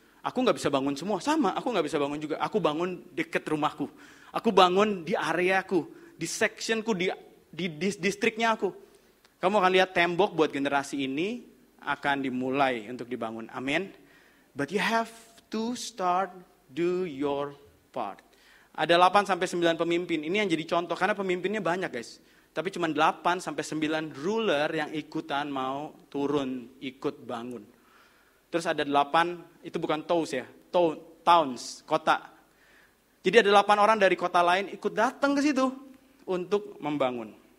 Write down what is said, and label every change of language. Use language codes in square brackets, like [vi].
[id] Aku nggak bisa bangun semua, sama. Aku nggak bisa bangun juga. Aku bangun deket rumahku. Aku bangun di areaku, di sectionku, di distriknya aku. Kamu akan lihat tembok buat generasi ini akan dimulai untuk dibangun. Amin. [en] But you have to start do your part. [id] Ada 8 sampai 9 pemimpin. Ini yang jadi contoh karena pemimpinnya banyak, guys. Tapi cuma 8 sampai 9 ruler yang ikutan mau turun ikut bangun. Terus ada 8, itu bukan towns, kota. Jadi ada 8 orang dari kota lain ikut datang ke situ untuk membangun.